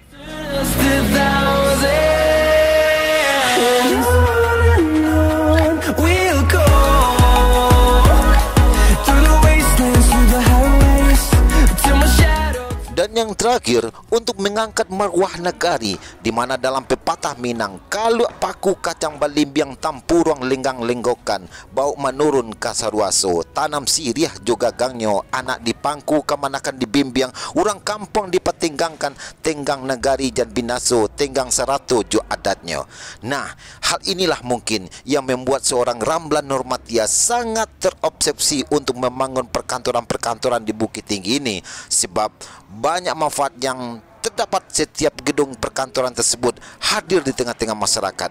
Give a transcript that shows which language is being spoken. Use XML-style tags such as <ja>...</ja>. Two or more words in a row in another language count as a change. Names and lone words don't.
<id>Dan yang terakhir, untuk mengangkat marwah negari, di mana dalam</id> <min>pepatah Minang, kalau paku kacang balimbiang tampurang lenggang lenggokan, bau menurun kasaruaso, tanam siriah juga gangyo, anak dipangku kemanakan dibimbiang, orang kampung dipatenggangkan, tenggang negari dan binaso, tenggang serato jo adatnya.</min> <id>Nah, hal inilah mungkin yang membuat seorang Ramlan Normathias sangat terobsesi untuk membangun perkantoran-perkantoran di Bukit Tinggi ini, sebab banyak manfaat yang terdapat setiap gedung perkantoran tersebut hadir di tengah-tengah masyarakat.</id>